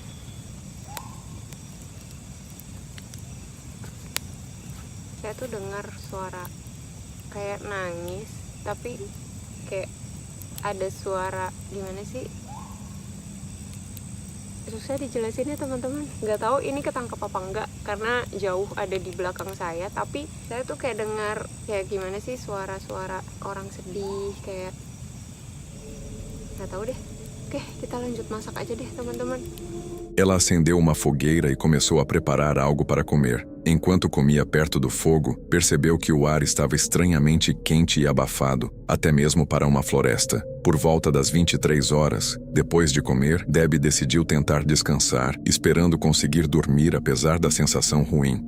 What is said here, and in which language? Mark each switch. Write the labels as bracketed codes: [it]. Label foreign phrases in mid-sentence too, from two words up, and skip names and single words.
[id] saya tuh dengar suara kayak nangis, tapi kayak ada suara gimana sih, susah dijelasinnya teman-teman. Nggak tahu ini ketangkep apa enggak karena jauh ada di belakang saya, tapi saya tuh kayak dengar kayak gimana sih, suara-suara orang sedih, kayak nggak tahu deh. Oke, kita lanjut masak aja deh teman-teman. [pt] Ela acendeu uma fogueira e começou a preparar algo para comer. Enquanto comia perto do fogo, percebeu que o ar estava estranhamente quente e abafado, até mesmo para uma floresta. Por volta das 23 horas, depois de comer, Debbie decidiu tentar descansar, esperando conseguir dormir apesar da sensação ruim.